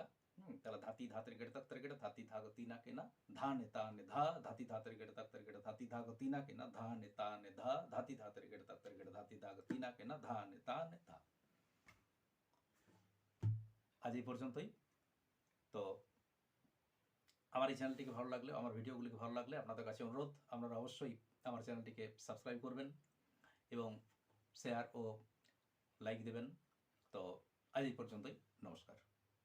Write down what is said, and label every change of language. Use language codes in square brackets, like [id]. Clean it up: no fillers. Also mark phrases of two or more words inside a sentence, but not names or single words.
[bn] তাহলে ধাতি ধা তেরে কেটে তাক তেরে কেটে ধাতি ধা গো তিনা के ना धा ने ता ने धा धाति धा तेरे केटे तक तेरे केटे धाति धा गो तीना के ना धा ने ता ने धा धाति धा तेरे केटे तक तेरे केटे धाति धा गो तीना के ना धा ने ता ने धा। আজ এই পর্যন্তই। তো আমার এই চ্যানেলটিকে ভালো লাগলে, আমার ভিডিওগুলিকে ভালো লাগলে আপনাদের কাছে অনুরোধ, আপনারা অবশ্যই আমার চ্যানেলটিকে সাবস্ক্রাইব করবেন এবং শেয়ার ও লাইক দেবেন। তো আজ এই পর্যন্তই, নমস্কার।